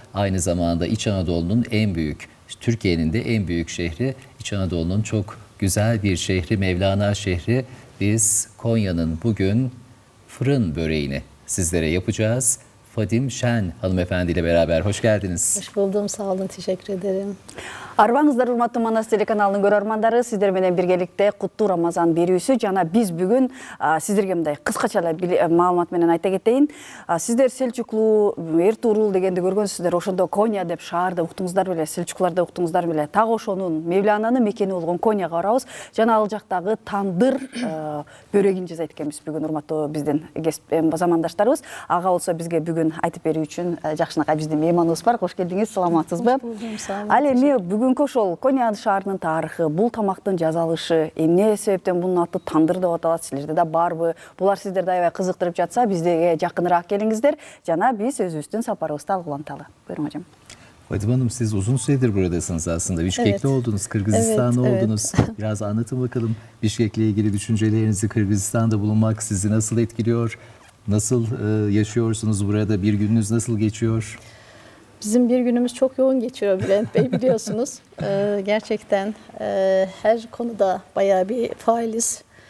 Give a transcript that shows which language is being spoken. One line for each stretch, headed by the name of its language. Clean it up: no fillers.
Turkish: Aynı zamanda İç Anadolu'nun en büyük, Türkiye'nin de en büyük şehri, İç Anadolu'nun çok güzel bir şehri, Mevlana şehri. Biz Konya'nın bugün fırın böreğini sizlere yapacağız. Fadim Şen hanımefendi ile beraber hoş geldiniz. Hoş buldum, sağ olun, teşekkür ederim.
Kyrgyz: Арбаңыздар, урматтуу Манас телеканалынын көрөрмандары, сиздер менен биргеликте куттуу Рамазан берүүсү жана биз бүгүн сиздерге мындай кыскача эле маалымат менен айта кетейин. Сиздер Селчуклуу, Эртурул дегенди көргөнсүздөр, ошондо Коня деп шаарда уктуңуздар беле, Селчукларда уктуңуздар беле. Так ошонун Мевлананын мекени болгон Коняга барабыз. Жана ал жактагы тандыр бөрөгүн жасайт экенбиз бүгүн, урматтуу биздин замандаштарыбыз. Ага болсо бизге бүгүн айтып берүү үчүн жакшынакай биздин мейманыбыз бар. Кош келдиңиз, саламатсызбы?
Turkish: Hoş buldum, sağ olun.
Kyrgyz: Ал эми бүгүнкү ошол Коня шаарынын тарыхы, бул тамактын жасалышы, эмне себептен бунун аты тандыр деп аталат, силерде да барбы? Булар сиздерди аябай кызыктырып жатса, бизге жакыныраак келиңиздер жана биз өзүбүздүн сапарыбызды алгыланталы.
Turkish: Buyurun hocam. Fadim Hanım, siz uzun süredir buradasınız aslında. Bişkekli oldunuz, Kırgızistan'da oldunuz. Biraz anlatın bakalım Bişkek'le ilgili düşüncelerinizi, Kırgızistan'da bulunmak sizi nasıl etkiliyor? Nasıl yaşıyorsunuz burada? Bir gününüz nasıl geçiyor? Bizim bir günümüz çok yoğun geçiyor Bülent Bey, biliyorsunuz. Gerçekten her konuda bayağı bir failiz.